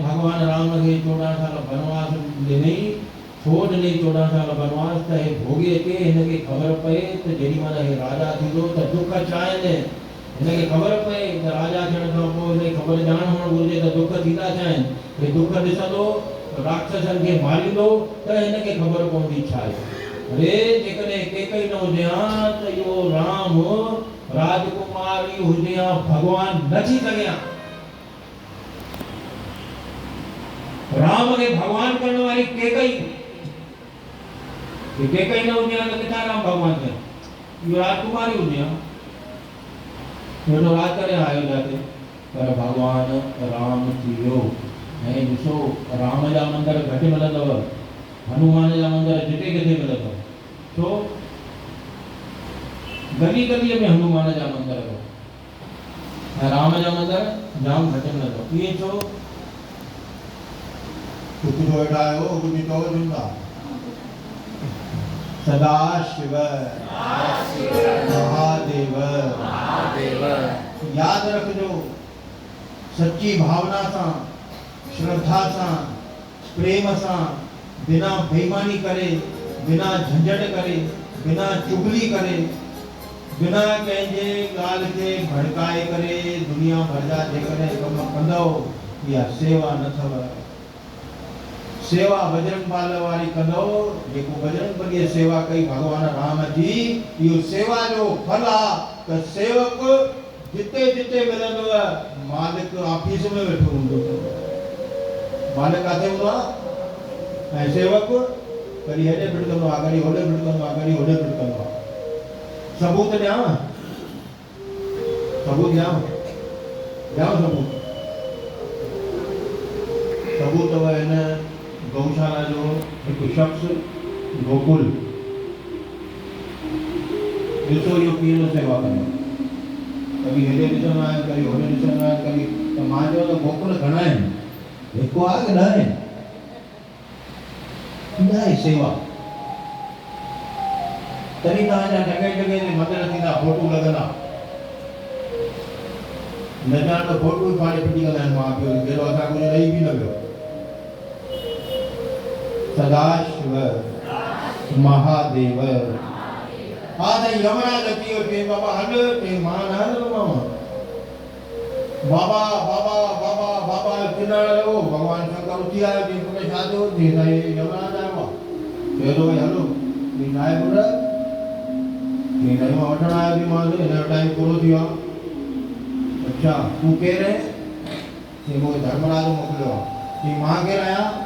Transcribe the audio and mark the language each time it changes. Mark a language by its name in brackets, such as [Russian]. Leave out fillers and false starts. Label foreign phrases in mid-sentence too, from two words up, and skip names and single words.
[Sindhi] भॻवान राम खे 14 साल बनवास ॾिनई छो ॾिनई 14 साल बनवास त हे भोॻे अचे हिनखे ख़बर पए त जेॾी महिल हे राजा थींदो त दुख छा आहिनि हिनखे ख़बर पए त राजा थियण खां पोइ हिनखे ख़बर ॼाण हुअणु घुरिजे त दुख थींदा छा आहिनि हे दुख ॾिसंदो राक्षसनि खे मारींदो त हिनखे ख़बर पवंदी छा आहे अरे जेकॾहिं केकई न हुजे हा त इहो राम राजकुमारी हुजे हा भॻवान न थी सघे हा राम खे भगवान करण वाली केकई केकई न हुजे त किथां राम भगवान थिया इहो राजकुमारी हुजे हा हेॾो राज करे आयो जाते पर भगवान राम थी वियो ऐं ॾिसो राम जा मंदर घटि मिलंदव हनुमान जा मंदर जिते किथे मिलंदव छो गली गलीअ में हनुमान जा मंदर ऐं राम जा मंदर जाम घटि मिलंदव इहे छो कुछ तो हटायो कुछ तो जुंदा सदा शिव महादेव महादेव याद रखजो सच्ची भावना सां श्रद्धा सां प्रेम सां बिना बेईमानी करे बिना झंझट करे बिना चुगली करे बिना कंहिंजे ॻाल्हि खे भड़काए करे दुनिया भर जा जेकॾहिं कम कंदव इहा सेवा न अथव सेवा बजरंग बाल वाली कंदो जेको बजरंग बली सेवा कई भगवान राम जी यो सेवा जो फल आ त सेवक जिते जिते मिलंदो मालिक ऑफिस में वेठो हूंदो मालिक काथे हूंदो ऐं सेवक कॾहिं हेॾे भिड़कंदो आहे कॾहिं होॾे भिड़कंदो आहे कॾहिं होॾे भिड़कंदो आहे सबूत ॾियांव सबूत ॾियांव सबूत अथव हिन गौशाला जो एक शख्स गोकुल ॾिसो इहो कीअं सेवा कंदो कभी हेॾे ॾिसंदो आहियां कभी होॾे ॾिसंदो आहियां कभी त मां चयो त गोकुल घणा आहिनि हिकु आहे कि ॾह आहिनि कीअं आहे सेवा तॾहिं तव्हांजा जॻह जॻह ते मंदर थींदा फोटू लॻंदा न ॼाण त फोटू फाड़े फिटी कंदा आहिनि माउ पीउ कहिड़ो असां कुझु ॾेई बि न वियो सदाशिव महादेव हा साईं यमराज अची वियो चई बाबा हल चई मां न हलंदोमांव बाबा बाबा बाबा बाबा चिल्लाइण लॻो भॻवान शंकर उथी आयो चई पुट छा थियो चई साईं यमराज आयो आहे चयो थो भई हलो चई छा आहे पुट चई साईं मां वठण आयो थी मां हिन जो टाइम पूरो थी वियो आहे अच्छा तूं केरु आहे चई मूंखे धर्मराज मोकिलियो आहे चई मां केरु आहियां